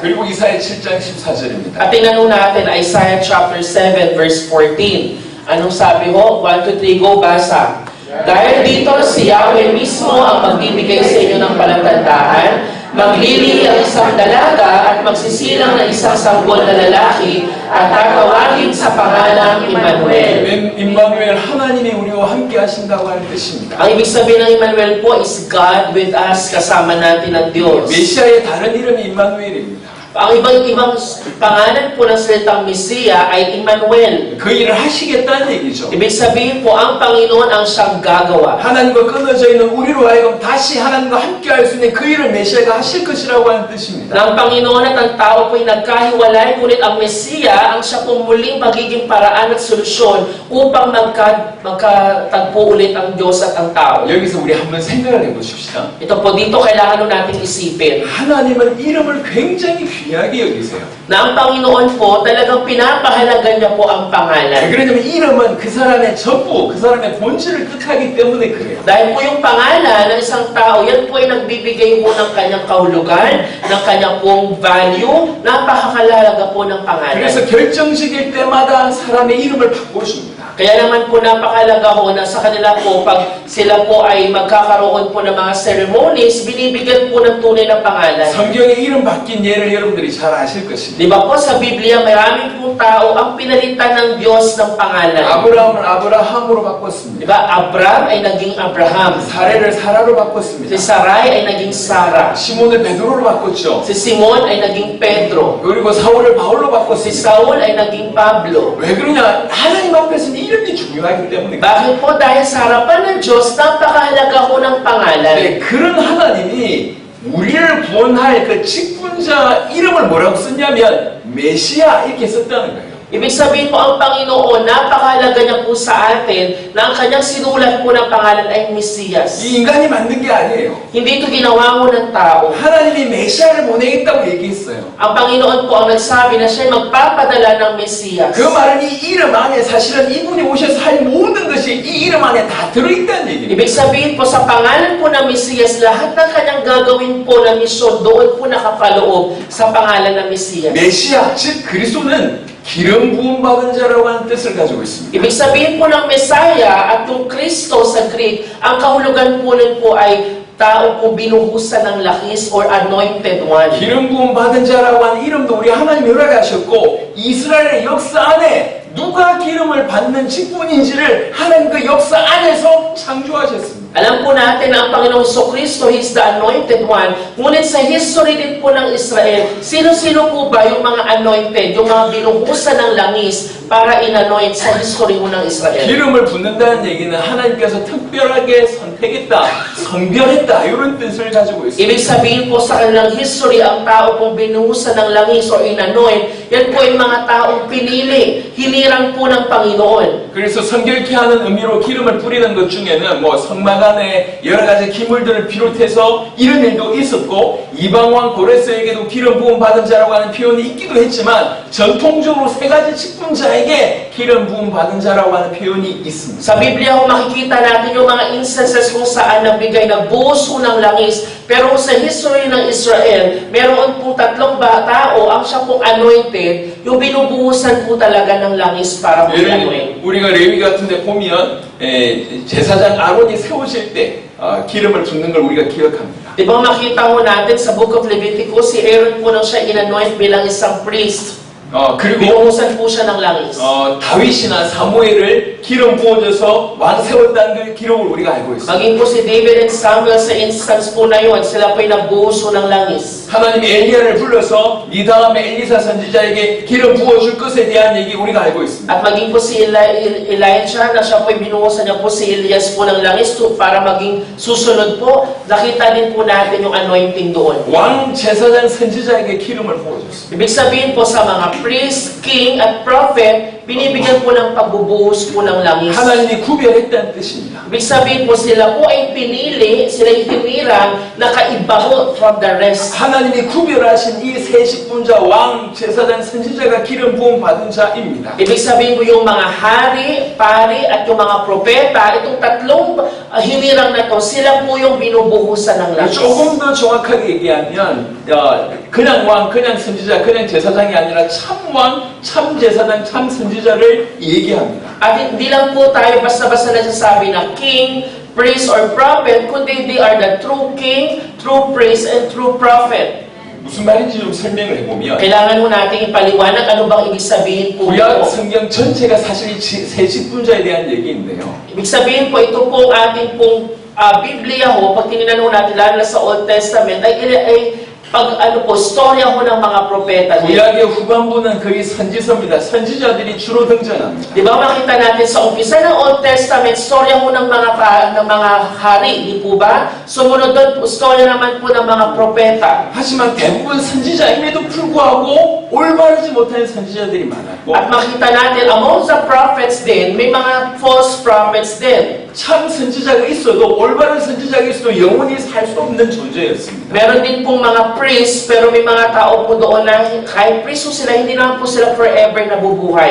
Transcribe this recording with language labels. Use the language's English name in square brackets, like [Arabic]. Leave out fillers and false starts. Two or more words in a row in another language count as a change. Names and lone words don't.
[Korean] 그리고 이사야 7장 14절입니다. [Filipino] At tinanong natin [English] Isaiah chapter 7 verse 14. [Filipino] Anong sabi ho? 1, 2, 3, go, basa. Dahil dito si Yahweh mismo ang magbibigay sa inyo ng palatandaan, maglili ang isang dalaga at magsisilang ng isang sanggol na lalaki at tatawagin sa pangalang Emmanuel. [Korean] 임마누엘 하나님이 우리와 함께 하신다고 하는 뜻입니다. [Filipino] Ang ibig sabihin ng Emmanuel po [English] is God with us, [Filipino] kasama natin ang Diyos. [Korean] 메시아의 다른 이름이 임마누엘입니다. [Filipino] Ang ibang pangalan po ng salitang Mesiya ay Emmanuel. [Korean] 그 일을 하시겠다는 얘기죠. [Filipino] Ibig sabihin po, ang Panginoon ang siyang gagawa. [Korean] 하나님과 끊어져 있는 우리로 하여금 다시 하나님과 함께 할 수 있는 그 일을 메시아가 하실 것이라고 하는 뜻입니다. [Filipino] Na ang Panginoon at ang tao po'y nagkahiwalay, ngunit ang Mesiya ang siya pong muling magiging paraan at solusyon upang magkatagpo ulit ang Diyos at ang tao. [Korean] 여기서 우리 한번 생각을 해보십시다. [Filipino] Ito po, dito kailangan natin isipin [Korean] 하나님은 이름을 굉장히 귀하게 여기세요. [Filipino] na ang Panginoon po talagang pinapahalagan niya po ang [Korean] 왜 [Filipino] pangalan. [Korean] 그러냐면 이름은 그 사람의 전부, 그 사람의 본질을 뜻하기 때문에 그래요. [Filipino] Dahil po yung pangalan ng isang tao, yan po ay nagbibigay po ng kanyang kahulugan, ng kanyang pong value, napakakalaga po ng pangalan. [Korean] 그래서 결정식일 때마다 사람의 이름을 바꿔줍니다. [Filipino] Kaya naman po napakalaga ho na sa kanila po, pag sila po ay magkakaroon po ng mga ceremonies, binibigyan po ng tunay na pangalan. [Korean] 성경에 이름 바뀐 예를 여러분들이 잘 아실 것입니다. [Filipino] Di ba po sa Biblia, maraming pong tao ang pinalitan ng Diyos ng pangalan. [Korean] 아브라함을 아브라함으로 바꿨습니다. [Filipino] Di ba? Abram ay naging Abraham. [Korean] 사례를 사라로 바꿨습니다. [Filipino] Si Sarai ay naging Sarah. [Korean] 시몬을 베드로로 바꿨죠. [Filipino] Si Simon ay naging Pedro. [Korean] 그리고 사울을 바울로 [Filipino] Si [Korean] 바꿨습니다. [Filipino] Saul ay naging Pablo. [Korean] 왜 그러냐? 하나님 앞에서는 이름이 중요하기 때문에. [Filipino] Bakit po? Dahil sa harapan ng Diyos, napakahalaga po ng pangalan. [Korean] 네, 그런 하나님이 우리를 구원할 그 직분자 이름을 뭐라고 썼냐면 메시아 이렇게 썼다는 거예요. [Filipino] Ibig sabihin po, ang Panginoon, napakahalaga niya po sa atin na ang kanyang sinulat po ng pangalan ay Mesiyas. [Korean] 이 인간이 만든 게 아니에요. [Filipino] Hindi ito ginawa mo ng tao. [Korean] 하나님이 메시아를 보내겠다고 얘기했어요. [Filipino] Ang Panginoon po ang nagsabi na siya magpapadala ng Mesiyas. [Korean] 그 말은 이 이름 안에 사실은 이분이 오셔서 할 모든 것이 이 이름 안에 다 들어있다는 얘기예요. [Filipino] Ibig sabihin po, sa pangalan po ng Mesiyas, lahat ng kanyang gagawin po na misyon, doon po nakapaloob sa pangalan ng Mesiyas. [Korean] 메시아, 즉 그리스도는 기름 부음 받은 자라고 하는 뜻을 가지고 있습니다. [Filipino] Ibig sabihin po ng Messiah at yung Kristo sa Greek, ang kahulugan po nun po ay tao po binuhusan ng lakis or [English] anointed one. [Korean] 기름 부음 받은 자라고 하는 이름도 우리 하나님 허락하셨고 이스라엘의 역사 안에 누가 기름을 받는 직분인지를 하나님 그 역사 안에서 창조하셨습니다. [Filipino] Alam po natin na ang Panginoong Kristo, [English] He is the Anointed One. [Filipino] Ngunit sa history din po ng Israel, sino-sino po ba yung mga anointed, yung mga binuhusan ng langis para inanoint sa history mo ng Israel? [Korean] 기름을 붓는다는 얘기는 하나님께서 특별하게 선택했다, 성별했다 이런 뜻을 가지고 있습니다. [Filipino] Ibig sabihin po sa kanilang history, ang tao pong binuhusan ng langis o inanoint, yan po yung mga taong pinili, hinirang po ng Panginoon. [Korean] 그래서 성결케 하는 의미로 기름을 뿌리는 것 중에는 뭐 성막안에 여러 가지 기물들을 비롯해서 이런 일도 있었고 이방왕 고레스에게도 기름 부음 받은 자라고 하는 표현이 있기도 했지만 전통적으로 세 가지 직분자에게 기름 부음 받은 자라고 하는 표현이 있습니다. [Filipino] Sa Biblia ho makikita natin yung mga instances kung saan nabigay na buhos ho ng langis. Pero sa history ng Israel, meron po tatlong tao ang siya pong anointed, yung binubuhusan po talaga ng langis para po anoint. [Korean] 우리가 레위 같은 데 보면 제사장 아론이 세우실 때 기름을 붓는 걸 우리가 기억합니다. [Filipino] Di ba makita ho natin sa Book of Leviticus, si Aaron po nang siya inanoint bilang isang priest. [Korean] 그리고 [Filipino] Binuhusan po siya ng langis. [Korean] 다윗이나 사무엘을 기름 부어줘서 왕 세웠다는 그 기록을 우리가 알고 있습니다. [Filipino] Maging po si David and Samuel sa instance po na yun, sila po'y nabuhuso ng langis. [Korean] 하나님이 엘리야를 불러서 네 다음에 엘리사 선지자에게 기름 부어줄 것에 대한 얘기 우리가 알고 있습니다. [Filipino] At maging po si Elijah, na siya po'y binuhusan niya po si Elias po ng langis para maging susunod po, nakita din po natin yung anointing doon. [Korean] 왕 제사장 선지자에게 기름을 부어줬습니다. [Filipino] Ibig sabihin po sa mga [English] priest, king, [Filipino] at prophet, binibigyan po ng pagbubuhos po ng langis. [Korean] 하나님이 구별했다는 뜻입니다. [Filipino] Ibig sabihin po sila po ay pinili, sila ay hinirang na kaibaho [English] from the rest. [Korean] 하나님이 구별하신 이 세 직분자 왕 제사장 선지자가 기름 부음 받은 자입니다. [Filipino] Ibig sabihin po yung mga hari, pari, at yung mga propeta, itong tatlong hinirang na to, sila po yung binubuhusan ng langis. [Korean] 조금 더 정확하게 얘기하면 그냥 왕, 그냥 선지자, 그냥 제사장이 아니라 참 왕, 참 제사장, 참 선지자를 얘기합니다. [Filipino] At hindi lang po tayo basta-basta nagsasabi na [English] king, priest, or prophet, [Filipino] kundi [English] they are the true king, true priest, and true prophet. [Korean] 무슨 말인지 좀 설명을 해보면 [Filipino] Kailangan mo nating ipaliwanag ano bang ibig sabihin po [Korean] 구약 [Filipino] ito. [Korean] 성경 전체가 사실 세 직분자에 대한 얘기인데요. [Filipino] Ibig sabihin po, ito po ating pong Biblia ho, pag tinignan ho natin lalo na sa [English] Old Testament, [Filipino] ay storya ho ng mga propeta. [Korean] 구약의 후반부는 거의 선지서입니다. 선지자들이 주로 등장합니다. [Filipino] Di ba makita natin sa umpisa ng [English] Old Testament, [Filipino] storya ho ng mga hari, di po ba? Sumunod doon, storya naman po ng mga propeta. [Korean] 하지만 대부분 선지자임에도 불구하고 올바르지 못한 선지자들이 많았고 [Filipino] At makita natin, [English] among the prophets [Filipino] din, may mga [English] false prophets [Filipino] din. [Korean] 참 선지자가 있어도 올바른 선지자가 있어도 영원히 살 수 없는 존재였습니다. [Filipino] Meron din pong mga priests, pero may mga tao po doon na kahit priest po sila, hindi naman po sila forever nabubuhay.